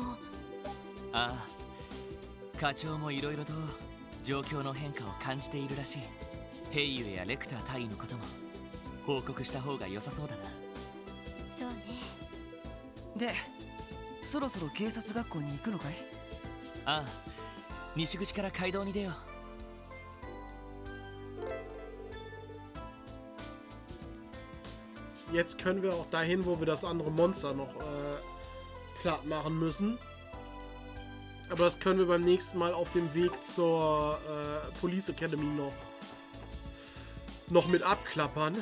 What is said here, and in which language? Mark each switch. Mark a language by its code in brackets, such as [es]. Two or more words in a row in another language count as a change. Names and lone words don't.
[ja] ああ、課長もいろいろと状況の変化を感じているらしい。ヘイユーやレクター大尉のことも報告した方が良さそうだな。そうね。で、そろそろ警察学校に行くのかい？ああ、西口から街道に出よう。 [de] Jetzt können wir auch dahin, wo wir das andere Monster noch platt machen müssen. Aber das können wir beim nächsten Mal auf dem Weg zur Police Academy noch mit abklappern.